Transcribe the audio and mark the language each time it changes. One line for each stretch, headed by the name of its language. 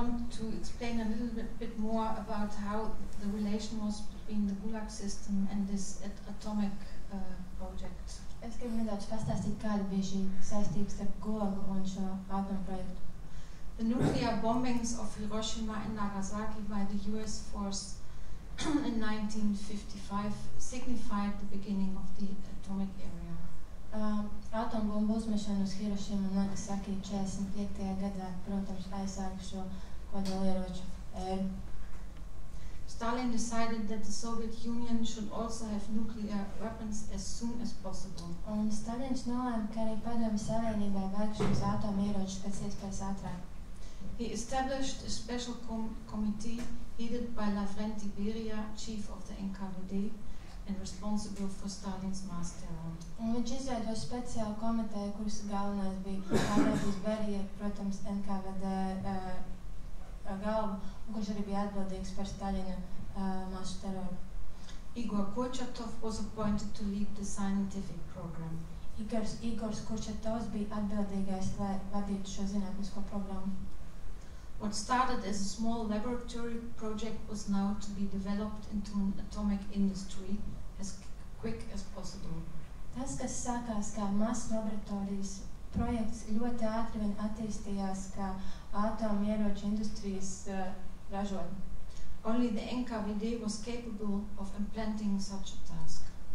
English: to explain a little bit more about how the relation was between the Gulag system and this atomic project.
Latvian: Es gribu nedaudz pastāstīt, kāda bija šī saistība starp Gulagu un šo atomprojektu.
English: The nuclear bombings of Hiroshima and Nagasaki by the US force in 1955 signified the beginning of the atomic era.
Latvian: Atombumbu uzmešana uz Hirošimu un Nagasaki 45. gadā, protams, aizsāka šo kodolieroču ēru.
English: Stalin decided that the Soviet Union should also have nuclear weapons as soon as possible.
Latvian: Un Stalins nolēma, ka arī Padomju Savienībai vajag šos atomieročus pēc iespējas ātrāk.
English: He established a special committee headed by Lavrenti Beria, chief of the NKVD and responsible for Stalin's mass terror.
Latvian: Un viņš izveidoja speciālu komiteju, kuras galvenais bija Lavrentis Berija, protams, NKVD galva, un kurš arī bija atbildīgs par Staļina masu teroru.
English: Igor Kurchatov was appointed to lead the scientific program.
Latvian: Igors Kurchatovs bija atbildīgais, lai vadītu šo zinātnisko programmu.
English: What started as a small laboratory project was now to be developed into an atomic industry as quick as possible.
Latvian: Tas, kas sākās kā mazs laboratorijas projekts, ļoti ātri vien attīstījās kā atomieroču industrijas ražotne.
English: Only the NKVD was capable of implementing such a task.